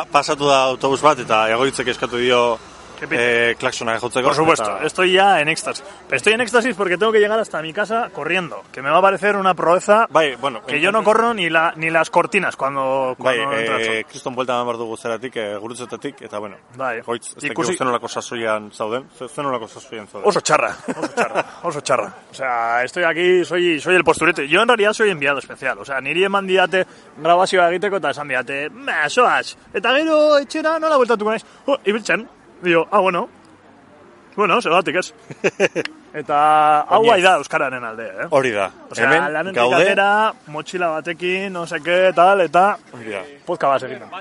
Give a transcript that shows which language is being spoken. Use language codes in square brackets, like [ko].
[eu] pasatu da autobus bat eta egoitzek eskatu dio klaxona jotzeko. [es] Por supuesto, estoy ya en éxtasis. Pero estoy en éxtasis porque tengo que llegar hasta mi casa corriendo. Que me va a parecer una proeza [eu] Bai, bueno, [es] que yo no corro ni las cortinas cuando entra el sol. [eu] kriston buelta eman behar dugu zeratik, gurutzetatik, eta bueno, Bai. goitz, ez dakigu zenolako sasoian zauden, Oso charra. [es] O sea, estoy aquí, soy el posturete. Yo en realidad soy enviado especial. [eu] O sea, niri eman diate grabazioa egiteko eta esan diate, soaz. Eta gero etxera nola bueltatuko naiz. Ibiltzen. [es] Digo, bueno. Bueno, [eu] zergatik ez. Eta hau bai da euskararen alde, eh? Hori da. O sea, lanetik atera, motxila batekin, [es] no sé qué, tal, [eu] eta podcast bat egiten.